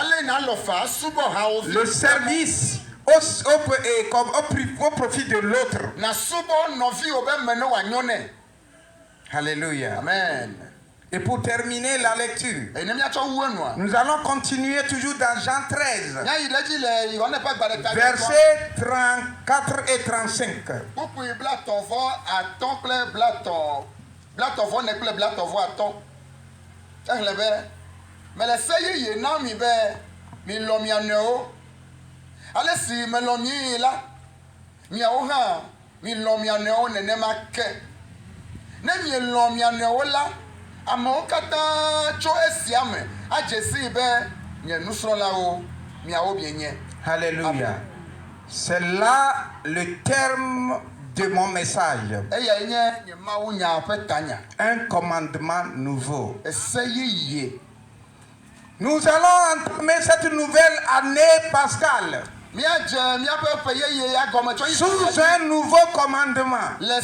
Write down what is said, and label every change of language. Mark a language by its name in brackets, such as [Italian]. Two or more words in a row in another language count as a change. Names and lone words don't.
[French] Le service au profit de l'autre. Alléluia. Amen. Et pour terminer la lecture, nous allons continuer toujours dans Jean 13, versets 34 et 35. [Ewe] Alesi melomi la miawo ha mi lo mianeo nenema ke ne mi lo mianeo la amo kata cho esiame ajesi be nye nusro la o miawo bienye. [French] Alléluia. C'est là le terme de mon message. Un commandement nouveau. Nous allons entamer cette nouvelle année pascale sous un nouveau commandement.